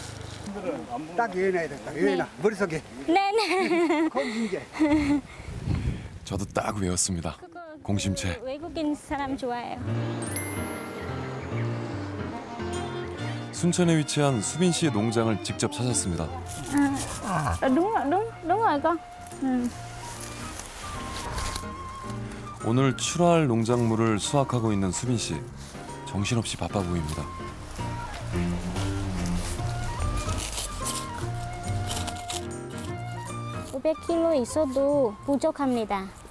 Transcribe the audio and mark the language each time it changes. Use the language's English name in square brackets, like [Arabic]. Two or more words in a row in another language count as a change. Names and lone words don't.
[Korean] 딱 유연해야 된다. 유연아 머릿속에. 네네. 공심제. 저도 딱 외웠습니다. 공심채. 외국인 사람 좋아해요. 순천에 위치한 수빈 씨의 농장을 직접 찾았습니다. [Vietnamese] Đúng rồi con. [Korean] 오늘 출하할 농작물을 수확하고 있는 수빈 씨. 정신없이 바빠 보입니다. 500kg 있어도 부족합니다.